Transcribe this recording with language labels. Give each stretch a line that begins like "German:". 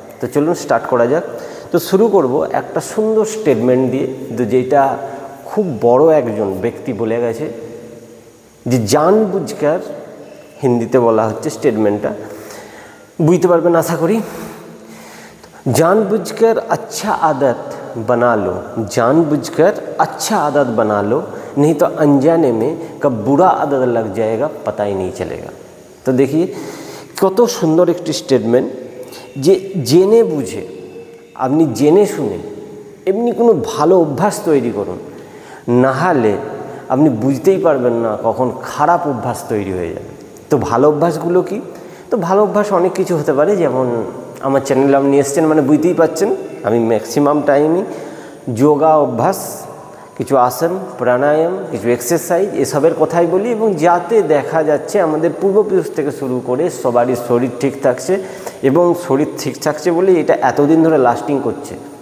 Bangla: তো চলুন স্টার্ট করা যাক। তো শুরু করব একটা সুন্দর স্টেটমেন্ট দিয়ে, তো যেটা খুব বড় একজন ব্যক্তি বলে গেছে, যে জানবুঝকার, হিন্দিতে বলা হচ্ছে স্টেটমেন্টটা, বুঝতে পারবেন আশা করি।
Hindi: जानबूझकर अच्छा आदत बना लो, जानबूझकर अच्छा आदत बना लो, नहीं तो अनजाने में कब बुरा आदत लग जाएगा पता ही नहीं चलेगा।
Bangla: তো দেখি কত সুন্দর একটি স্টেটমেন্ট, যে জেনে বুঝে, আপনি জেনে শুনে এমনি কোনো ভালো অভ্যাস তৈরি করুন, না হলে আপনি বুঝতেই পারবেন না কখন খারাপ অভ্যাস তৈরি হয়ে যাবে। তো ভালো অভ্যাসগুলো কি? তো ভালো অভ্যাস অনেক কিছু হতে পারে, যেমন আমার চ্যানেলে আপনি এসছেন মানে বুঝতেই পারছেন আমি ম্যাক্সিমাম টাইমই যোগা অভ্যাস, কিছু আসন, প্রাণায়াম, কিছু এক্সারসাইজ এসবের কথাই বলি, এবং যাতে দেখা যাচ্ছে আমাদের পূর্বপুরুষ থেকে শুরু করে সবারই শরীর ঠিক থাকছে, এবং শরীর ঠিক থাকছে বলে এটা এতদিন ধরে লাস্টিং করছে।